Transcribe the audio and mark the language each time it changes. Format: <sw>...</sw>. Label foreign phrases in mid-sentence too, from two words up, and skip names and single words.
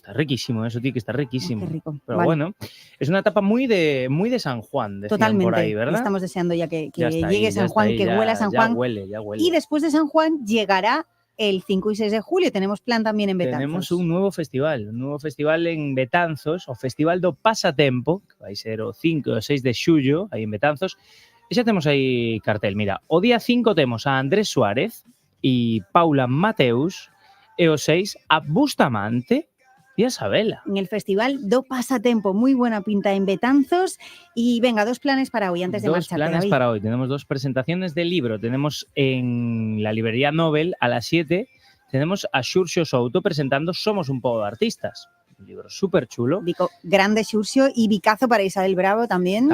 <es>está riquísimo, eso tiene que estar riquísimo. Qué rico. Pero Vale. bueno, es una etapa muy de San Juan, decían Totalmente. por ahí, ¿verdad? Estamos deseando ya que Ya está llegue ahí, San ya está Juan, ahí, que ya- huela San ya Juan. huele, ya huele. Y después de San Juan llegará el 5 y 6 de julio. Tenemos plan también en Betanzos. Tenemos un nuevo festival en</es> <gl>Betanzos, o Festival do Pasatempo, que vai ser o 5 e o 6 de xullo, aí en Betanzos. E xa temos aí cartel. Mira, o día 5 temos a Andrés Suárez e Paula Mateus, e o 6 a Bustamante e a Sabela.</gl> <es>En el Festival do Pasatempo. Muy buena pinta en Betanzos. Y venga, 2 planes para hoy antes de Dos marcharte, planes David. para hoy. Tenemos 2 presentaciones de libro. Tenemos en la librería Nobel a las 7. Tenemos a Xurxo Souto presentando Somos un poco de artistas. Un libro súper chulo. Dico, grande Xurxo y Bicazo para Isabel Bravo también.</es>